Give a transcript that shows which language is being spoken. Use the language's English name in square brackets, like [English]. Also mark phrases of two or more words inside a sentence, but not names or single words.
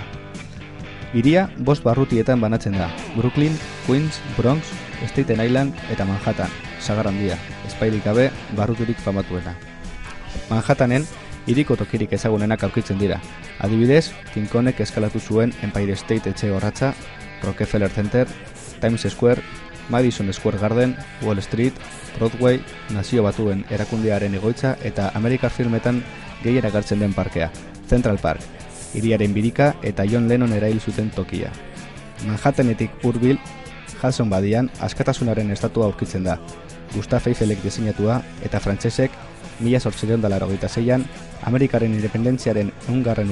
[Basque] Hiria 5 barrutietan banatzen da: Brooklyn, Queens, Bronx, Staten Island eta Manhattan, sagar handia, espairik gabe barruturik famatuena. Manhattanen hiriko tokirik ezagunenak aurkitzen dira. Adibidez, Tinkonek eskalatu zuen Empire State etxe horratza, Rockefeller Center, Times Square, Madison Square Garden, Wall Street, Broadway, Nazio Batuen erakundearen egoitza eta Amerikar filmetan gehien agertzen den parkea, Central Park, hiriaren birika eta John Lennon erail zuten tokia. Manhattanetik hurbil, Hudson badian askatasunaren estatua aurkitzen da, Gustav Eiffelek diseinatua eta frantsesek 1886an Amerikaren independentziaren 100.